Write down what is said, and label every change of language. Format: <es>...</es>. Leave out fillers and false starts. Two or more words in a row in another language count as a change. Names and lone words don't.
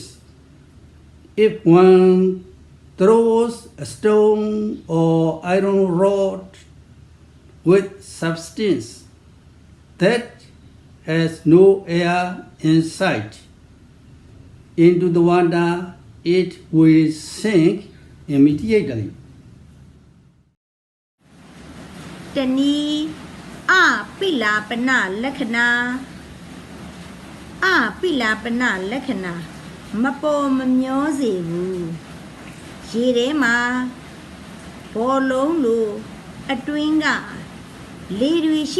<en>If one throws a stone or iron rod with substance that has no air inside into the water, it will sink immediately.</en> <my>တနည်းအပိလာပနလက္ခဏာအပိလာပနလက္ခဏာမပေါ် မမျောစေဘူးရေထဲမှာဘောလုံးလိုအတွင်းကလေတွေရှိ</my>